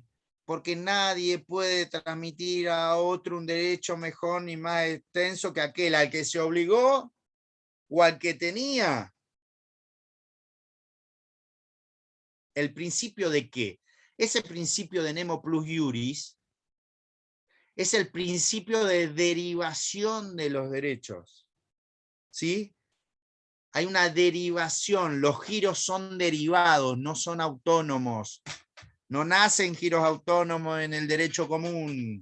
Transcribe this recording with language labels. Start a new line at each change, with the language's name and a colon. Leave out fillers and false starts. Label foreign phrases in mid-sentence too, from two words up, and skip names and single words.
Spanish: Porque nadie puede transmitir a otro un derecho mejor ni más extenso que aquel al que se obligó o al que tenía. ¿El principio de qué? Ese principio de
Latin: nemo plus iuris
Spanish: es el principio de derivación de los derechos. ¿Sí? Hay una derivación, los giros son derivados, no son autónomos. No nacen giros autónomos en el derecho común.